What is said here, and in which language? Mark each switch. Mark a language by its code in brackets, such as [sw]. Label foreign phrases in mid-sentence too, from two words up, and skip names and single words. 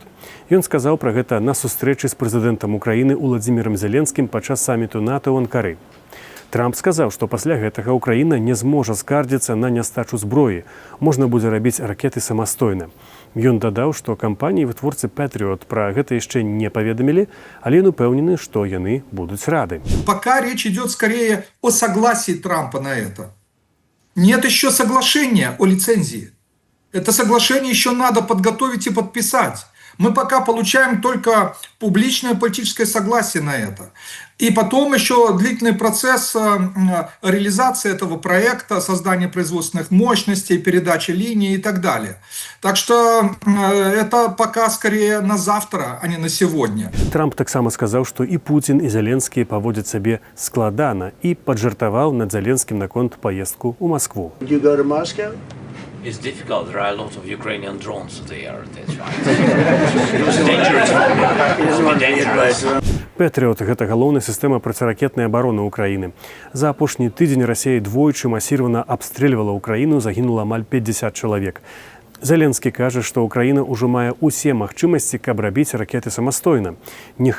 [be] Ён сказаў пра гэта на сустрэчы з прэзідэнтам Украіны Уладзімірам Зеленскім падчас саміту НАТО ў Анкары. Трамп сказаў, што пасля гэтага Украіна не зможа скардзіцца на нястачу зброі. Можна будзе рабіць ракеты самастойна. Ён дадаў, што кампаніі-вытворцы «Пэтрыот» пра гэта яшчэ не паведамілі, але ён упэўнены, што яны будуць рады. [ru] Пока речь идет скорее о согласии Трампа на это. Нет еще соглашения о лицензии. Это соглашение еще надо подготовить и подписать. Мы пока получаем только публичное политическое согласие на это. И потом еще длительный процесс реализации этого проекта, создания производственных мощностей, передачи линий и так далее. Так что это пока скорее на завтра, а не на сегодня. [be] Трамп таксама сказаў, што і Пуцін, і Зеленскі паводзяць сабе складана і паджартаваў над Зеленскім наконт паездку ў Маскву. [en] It's difficult. There are a lot of Ukrainian drones there. [be] «Пэтрыот» – гэта галоўная сістэма проціракетнай абароны ўкраіны. За апошні тыдзень Расія двойчы масіравана абстрэльвала ўкраіну, загінула амаль 50 чалавек. Зеленскі кажа, што ўкраіна ўжо мае ўсе магчымасці, каб рабіць ракеты самастойна.